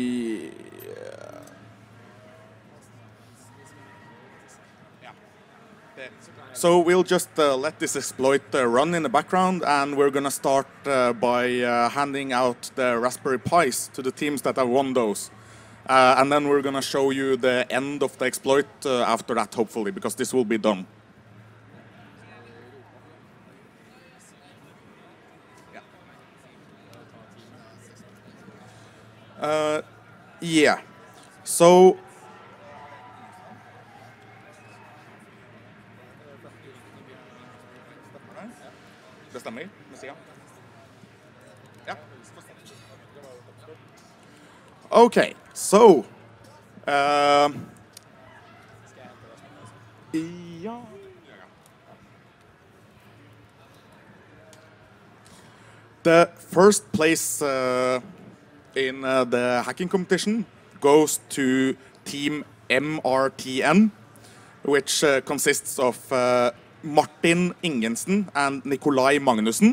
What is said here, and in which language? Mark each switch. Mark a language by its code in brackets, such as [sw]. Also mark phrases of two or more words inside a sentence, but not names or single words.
[en] Ja, So we'll just let this exploit run in the background, and we're going to start by handing out the Raspberry Pis to the teams that have won those. And then we're going to show you the end of the exploit after that, hopefully, because this will be done. Yeah. [no] So det stemmer. Ja. [en] Okay, so ja. The first place in the hacking competition goes to Team MRTN, which consists of Martin Ingensen and Nikolai Magnussen.